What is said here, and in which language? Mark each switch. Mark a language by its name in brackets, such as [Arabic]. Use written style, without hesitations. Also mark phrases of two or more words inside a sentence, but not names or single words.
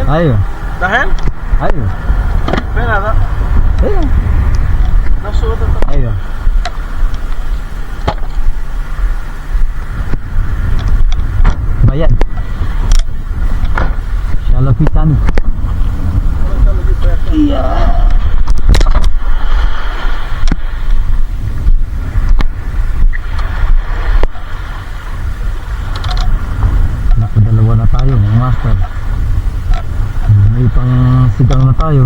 [Arabic] أيوه دحين؟ أيوه فين هذا؟ هنا نفسه هذا؟ أيوه بيان إن شاء الله في ثاني. [Filipino] iya. Nakadalawa na tayo mga master. May pang sigang na tayo.